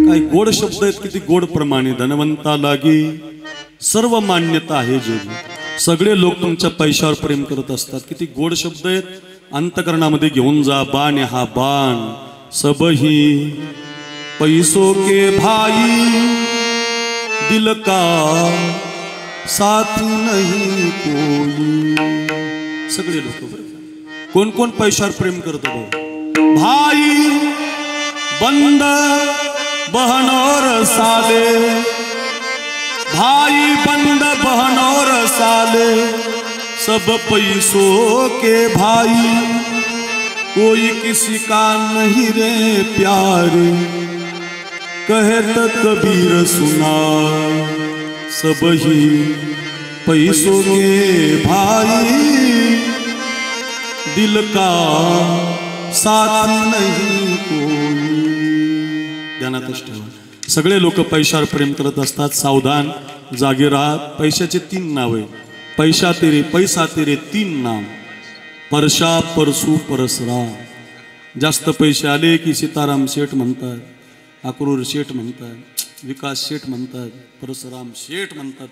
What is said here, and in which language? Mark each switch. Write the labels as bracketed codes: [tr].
[mr] गोड शब्द आहेत किती गोड प्रमाणे. धनवंता लागी सर्व मान्यता आहे जगी. सगळे लोक तुमच्या पैशावर प्रेम करत असतात. किती गोड शब्द आहेत. अंतकरणामध्ये घेऊन जा. बाण हा बाण. [hi] सबही पैसो के भाई दिल का साथी नहीं कोई. [mr] सगळे लोक कोण कोण पैशावर प्रेम करत [hi] भाई बंद बहनोर साले. भाई बंद बहनोर साले सब पैसों के भाई. कोई किसी का नहीं रे प्यारे कहत कबीर सुना. सब ही पैसों के भाई दिल का साथी नहीं कोई. [mr] ध्यानातच ठेवा. सगळे लोक पैशावर प्रेम करत असतात. सावधान, जागे राहा. पैशाचे 3 नावे. [hi] पैसा तेरे तीन नाम. [mr] परशा परसू परसरा. जास्त पैसे आले की सीताराम शेठ म्हणतात, अक्रूर शेठ म्हणतात, विकास शेठ म्हणतात, परशुराम शेठ म्हणतात.